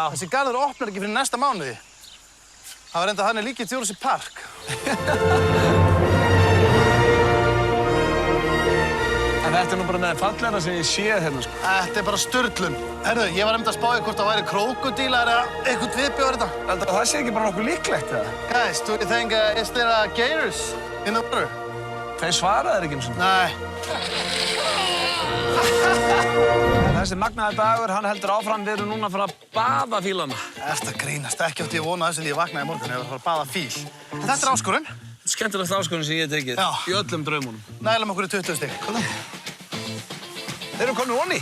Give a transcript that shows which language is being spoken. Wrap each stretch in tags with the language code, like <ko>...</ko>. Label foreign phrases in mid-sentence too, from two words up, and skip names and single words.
<is>Þessi garður opnar ekki fyrir næsta mánuði. Það var enda þannig líka í Jurassic Park. En þetta er nú bara með fallegra sem ég séð hérna, sko. Þetta er bara sturlun. Herðu, ég var einmitt að spá í hvort það væri krókódílar eða eitthvað viðbjóður þetta. Heldur það sé ekki bara nokkuð líklegt, eða?</is> <en>Guys, do you think is there gators in the water?</en> <is>Þeir svaraði þér ekki eins og. Nei. Þessi magnaði dagur, hann heldur áfram. Við erum núna að fara að baða fílana. Ertu að grínast? Ekki átti ég að vona þessu því ég vaknaði í morgun. Ég var að fara að baða fíl. En þetta er áskorun. Þetta er skemmtilegt áskorun sem ég hef tekið. Já. Í öllum draumunum. Nælum okkur í 20 stig. Þeir eru komin onni.</is>